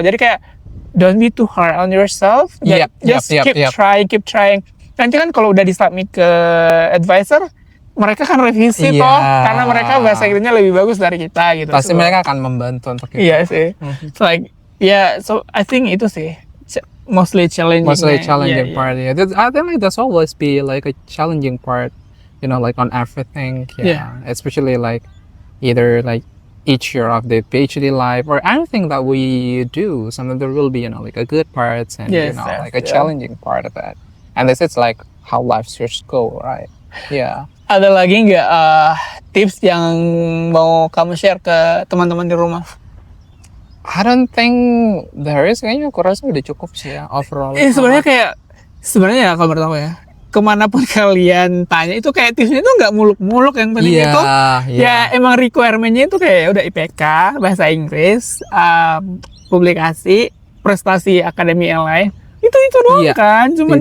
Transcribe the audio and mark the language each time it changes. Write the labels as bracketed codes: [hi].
[id] Jadi kayak [en] don't be too hard on yourself. Just keep trying. [id] Nanti kan kalau udah disubmit ke advisor, mereka kan revisi toh, karena mereka bahasa Inggrisnya lebih bagus dari kita gitu. Pasti mereka akan membantu untuk itu. Iya sih. [en] So like, so I think [id] itu sih [en] mostly challenging part. I think like that's always be like a challenging part, you know, like on everything. Especially like either like each year of the PhD life or anything that we do. Sometimes there will be, you know, like a good parts and like a challenging part of that. And this is like how life should go, right? [id] Ada lagi nggak tips yang mau kamu share ke teman-teman di rumah? [en] I don't think there is, [id] kayaknya aku rasa udah cukup sih ya overall. Sebenarnya ya kalau menurut aku ya, kemanapun kalian tanya itu kayak tipsnya itu nggak muluk-muluk, yang penting Iya, itu iya. ya emang requirement-nya itu kayak udah IPK, bahasa Inggris, publikasi, prestasi akademi yang lain. Itu doang Iya, kan, cuman